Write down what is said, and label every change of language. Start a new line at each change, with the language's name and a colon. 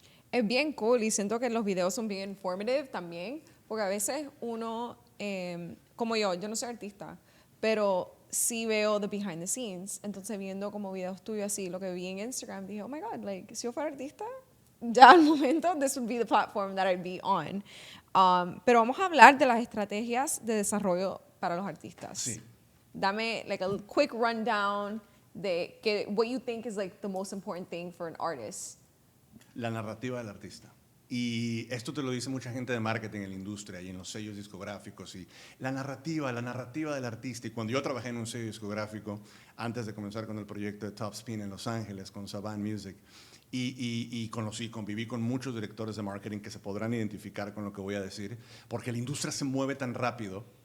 Spanish: Es bien cool y siento que los videos son bien informative también, porque a veces uno, como yo no soy artista, pero sí veo
English: the behind the scenes.
Spanish: Entonces viendo como videos tuyos así, lo que vi en Instagram, dije,
English: oh my God, like,
Spanish: si yo fuera artista, ya al momento,
English: this would be the platform that I'd be on.
Spanish: Pero vamos a hablar de las estrategias de desarrollo para los artistas. Sí.
English: Dame like a quick rundown de what you think is like the most important thing for an artist.
Spanish: La narrativa del artista. Y esto te lo dice mucha gente de marketing en la industria y en los sellos discográficos. Y la narrativa del artista. Y cuando yo trabajé en un sello discográfico, antes de comenzar con el proyecto de Top Spin en Los Ángeles, con Saban Music, y conviví con muchos directores de marketing que se podrán identificar con lo que voy a decir, porque la industria se mueve tan rápido.